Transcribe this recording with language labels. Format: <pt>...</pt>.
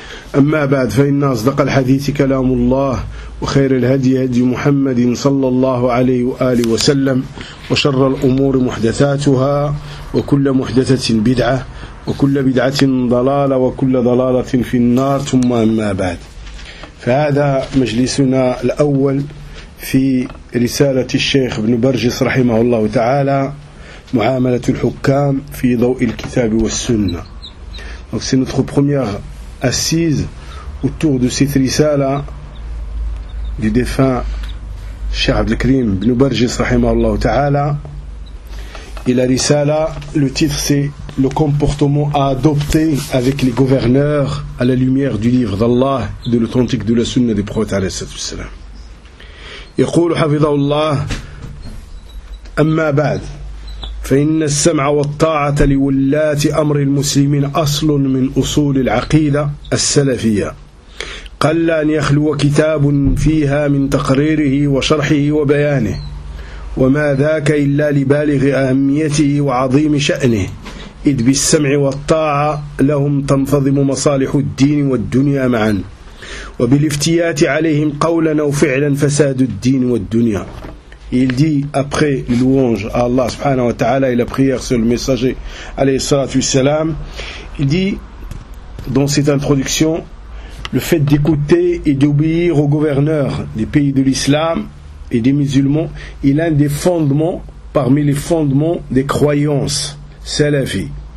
<ar>أما بعد، فإن أصدق الحديث كلام الله، وخير الهدي هدي محمد صلى الله عليه وآله وسلم، وشر الأمور محدثاتها، وكل محدثة بدعة، وكل بدعة ضلالة، وكل ضلالة في النار. ثم أما بعد، فهذا مجلسنا الأول في رسالة الشيخ ابن برجس رحمه الله تعالى، معاملة الحكام في ضوء الكتاب والسنة.</ar> <fr>سي نوتخ بروميير assise autour de cette risala du défunt Cheikh Abdel Karim Ibn Barjis rahimahullah ta'ala. Et la risala, le titre c'est le comportement à adopter avec les gouverneurs à la lumière du livre d'Allah, de l'authentique de la sunna du prophète alayhi salatu wassalam. Il dit</fr> <ar>hafidhahullah amma ba'd فإن السمع والطاعة لولاة أمر المسلمين أصل من أصول العقيدة السلفية، قل أن يخلو كتاب فيها من تقريره وشرحه وبيانه، وما ذاك إلا لبالغ أهميته وعظيم شأنه، إذ بالسمع والطاعة لهم تنفضم مصالح الدين والدنيا معا، وبالافتيات عليهم قولا أو فعلا فساد الدين والدنيا.</ar> <fr>Il dit, après les louanges à Allah subhanahu wa ta'ala et la prière sur le messager alayhi salatu wassalam, il dit dans cette introduction, le fait d'écouter et d'obéir aux gouverneurs des pays de l'islam et des musulmans est l'un des fondements parmi les fondements des croyances salafi.</fr>